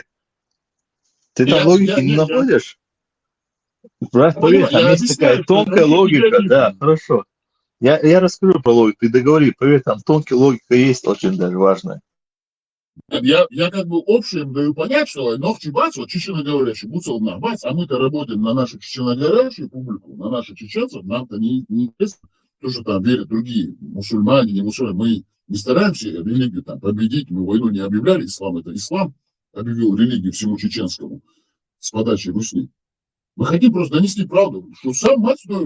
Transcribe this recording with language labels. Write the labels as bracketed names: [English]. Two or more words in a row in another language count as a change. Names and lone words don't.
[Russian] Ты там логики не находишь? Брат, поверь, там есть такая тонкая логика. Да, хорошо. Я расскажу про логику, ты договори, поверь, там тонкая логика есть, очень даже важная. Я как бы общим даю понять, что [Chechen] ногчи бац, [Russian] вот чеченоговорящий, [Chechen] буцал на бац, [Russian] а мы-то работаем на нашу чеченоговорящую публику, на наших чеченцев, нам-то не интересно, то, что там верят другие, мусульмане, не мусульмане, мы не стараемся религию там победить, мы войну не объявляли, ислам это ислам, объявил религию всему чеченскому с подачи Русни. Мы хотим просто донести правду, что сам мать стоит.